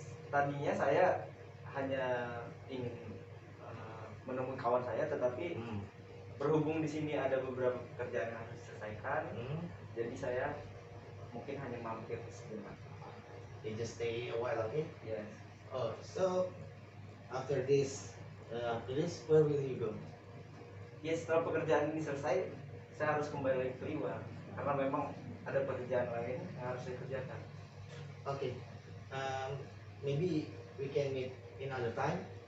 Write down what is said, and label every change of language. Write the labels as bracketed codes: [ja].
[id] Tadinya saya hanya ingin menemui kawan saya, tetapi berhubung di sini ada beberapa pekerjaan yang harus diselesaikan, jadi saya mungkin hanya mampir sebentar. [en] You just stay a while, okay? Yes. Oh, so after this, where will you go? [id] Ya, setelah pekerjaan ini selesai, saya harus kembali lagi ke Liwa karena memang ada pekerjaan lain yang harus saya kerjakan. [en] Okay. Maybe we can meet another time.